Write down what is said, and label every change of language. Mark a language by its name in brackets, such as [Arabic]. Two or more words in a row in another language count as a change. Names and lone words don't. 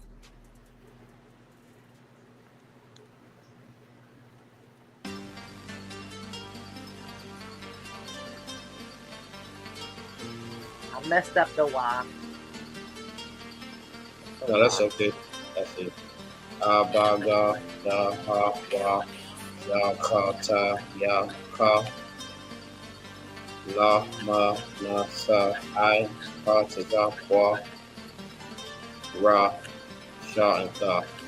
[English] I messed up the Y. No, that's okay. That's it. Abaga, ya, ha, wa, ya, ka, ta, ya, ka. La, ma, na, sa, I, ka, ta, ga, wa. Ra, sha, and ta.